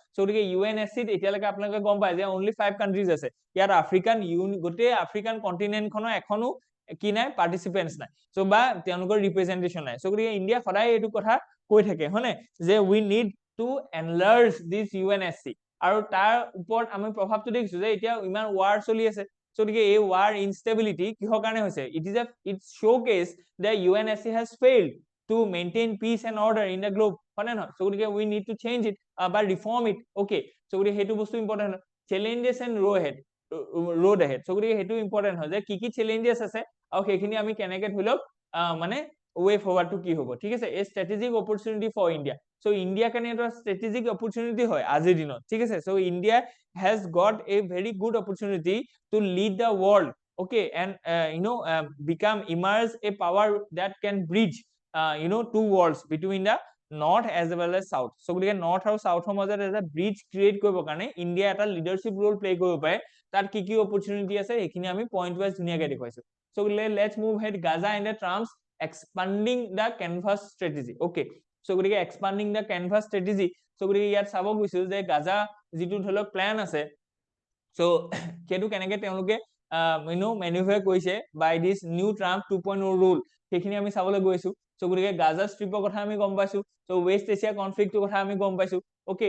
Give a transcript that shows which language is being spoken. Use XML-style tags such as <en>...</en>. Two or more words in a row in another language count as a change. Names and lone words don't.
<as>গতিকে UNSC এতিয়ালৈকে আপোনালোকে গম পায় যে</as> <en>only 5 countries</en> <as>আছে, ইয়াত গোটেই</as> <en>African continent</en> <as>এখনো কি নাই, পাৰ্টিচিপেণ্টছ নাই, বা তেওঁলোকৰ ৰিপ্ৰেজেন্টেশন নাই। গতিকে ইণ্ডিয়া সদায় এইটো কথা কৈ থাকে, হয়নে, যে</as> <en>we need to enlarge this UNSC,</en> <as>আৰু তাৰ ওপৰত আমি প্ৰভাৱটো দেখিছো যে এতিয়া ইমান ৱাৰ চলি আছে। গতিকে এই</as> <en>war instability</en> <as>কিহৰ কাৰণে হৈছে?</as> <en>ইট showcase that UNSC has failed to maintain peace and order in the globe,</en> <as>হয় নে নহয়?</as> <en>গতিকে we need to change it বা reform it,</en> <as>okay? গতিকে সেইটো বস্তু ইম্পৰ্টেণ্ট হয়।</as> <en>challenges and road ahead,</en> <as>গতিকে সেইটো ইম্পৰ্টেণ্ট হয় যে কি challenges আছে আৰু সেইখিনি আমি কেনেকে ধৰি লওক মানে</as> <en>way forward</en> <as>কি হ'ব, ঠিক আছে?</as> <en>a strategic opportunity for India.</en> <as>ইণ্ডিয়াৰ কাৰণে এটা</as> <en>strategic opportunity</en> <as>হয় আজিৰ দিনত, ঠিক আছে?</as> <en>ইণ্ডিয়া has got a very good opportunity to lead the world, okay, and emerge a power that can bridge two worlds between the north as well as south.</en> <as>গতিকে নৰ্থ আৰু সাউথৰ মাজত এটা ব্ৰিজ ক্ৰিয়েট কৰিবৰ কাৰণে ইণ্ডিয়া এটা</as> <en>leadership role play</en> <as>কৰিব পাৰে। তাত কি অপৰচুনিটি আছে সেইখিনি আমি</as> <en>point wise</en> <as>ধুনীয়াকৈ দেখুৱাইছো।</as> <en>let's move ahead. Gaza and the Trumps expanding the canvas strategy, okay? গতিকে expanding the canvas strategy,</en> <as>গতিকে ইয়াত চাব গৈছিল যে গাজা যিটো ধৰি লওক প্লেন আছে, সেইটো কেনেকে তেওঁলোকে মেনুভাৰ কৰিছে</as> <en>by this new Trump 2.0 rule,</en> <as>সেইখিনি আমি চাবলৈ গৈছো। গতিকে গাজা ষ্ট্ৰিপৰ কথা আমি গম পাইছো,</as> <en>West Asia conflict</en> <as>কথা আমি গম পাইছো, অকে?</as>